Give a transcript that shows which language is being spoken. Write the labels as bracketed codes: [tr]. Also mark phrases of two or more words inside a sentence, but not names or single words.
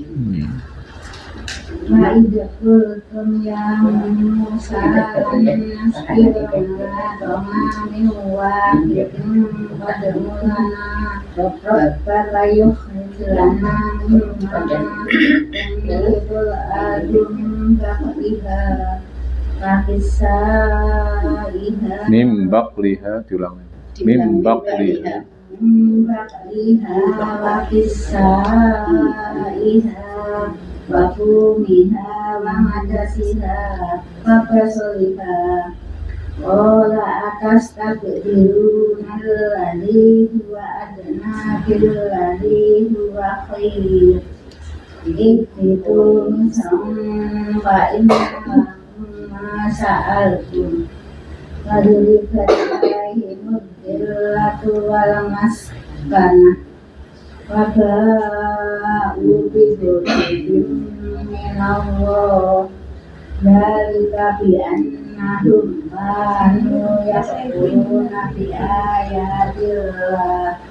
[ar] وإذ قلتم يا موسى لن نصبر على طعام واحد فادع لنا ربك يخرج لنا مما تنبت الأرض من بقلها من بقلها [id] diulang. [ar] من بقلها وقثائها وفومها وعدسها وبصلها. قال أتستبدلون الذي هو أدنى بالذي هو خير اهبطوا مصرا فإن سألتم وضربت عليهم الذلة والمسكنة وباءوا بغضب من الله ذلك بأنهم كانوا يكفرون بآيات الله